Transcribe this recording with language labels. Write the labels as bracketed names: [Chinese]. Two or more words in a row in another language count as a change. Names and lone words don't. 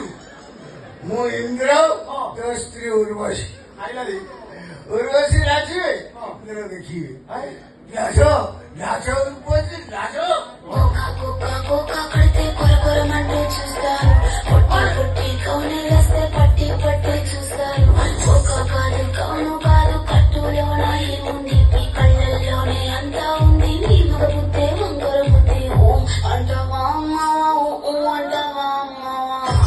[Odia] ମୁଁ ଇନ୍ଦ୍ର ତୋ ସ୍ତ୍ରୀ ଉର୍ବଶୀ ଖାଇଲାରେ ଉର୍ବଶୀ ନାଚିବେ ଇନ୍ଦ୍ର ଦେଖିବେ ନାଚ ନାଚ ଉର୍ବଶୀ ନାଚ [Telugu] కోకా కడితే కొరకొరమంటూ చూస్తారు పొట్టి పొట్టి కౌనలేస్తే పట్టి పట్టి చూస్తారు కోకా కాదు కౌను కాదు కట్టులోన ఏముంది మీ కళ్ళల్లోనే అంతా ఉంది నీ మగ బుద్ధే వంకర బుద్ధి ఓ అంటవా అమ్మావా ఓ అంటవా అమ్మావా